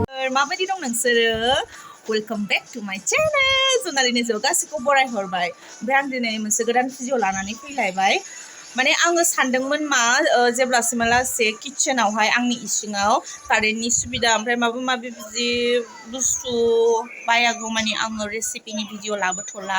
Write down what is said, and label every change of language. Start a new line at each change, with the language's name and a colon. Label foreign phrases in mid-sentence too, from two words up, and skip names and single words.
Bodo: माबायदि दं नोंसोरो?
English: Welcome back to my channel.
Bodo: जुनारनि जिउ गासैखौ बरायहरबाय। ओमफ्राय आं दिनै मोनसे गोदान भिडिअ लानानै फैलायबाय। माने आङो सानदोंमोन मा जेब्लासिमालासे किचेनावहाय आंनि इसिङाव कारेन्टनि सुबिदा ओमफ्राय माबा माबि बिदि बुस्थु बायागौ मानि आङो रेसिपिनि भिडिअ लाबोथ'ला।